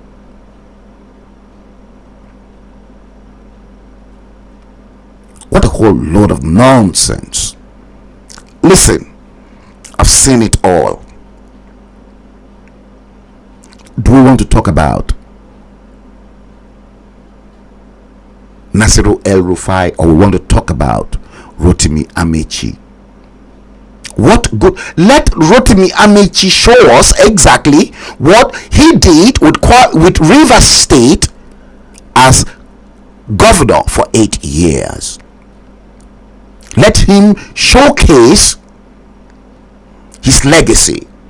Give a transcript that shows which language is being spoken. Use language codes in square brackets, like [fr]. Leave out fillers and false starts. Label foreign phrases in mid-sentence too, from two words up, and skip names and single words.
[en] What a whole load of nonsense. Listen, I've seen it all. Do we want to talk about Nasiru El-Rufai, or we want to talk about Rotimi Amechi? What good? Let Rotimi Amechi show us exactly what he did with Rivers State as governor for 8 years. Let him showcase his legacy.